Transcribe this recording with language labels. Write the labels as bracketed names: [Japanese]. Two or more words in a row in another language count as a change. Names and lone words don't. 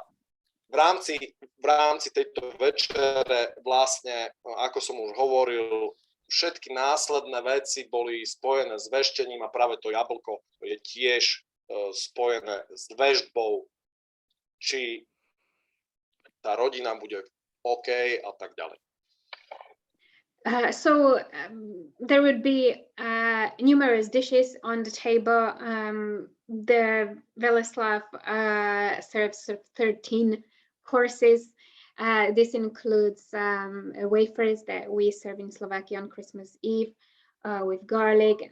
[Slovak] V rámci tejto večere vlastne, ako som už hovoril, všetky následné veci boli spojené s veštením a práve to jablko je tiež spojené s veštbou, či tá rodina bude OK a tak ďalej. [English] There would be numerous dishes on the table. The Weleslaw serves 13 courses. This includes wafers that we serve in Slovakia on Christmas Eve with garlic.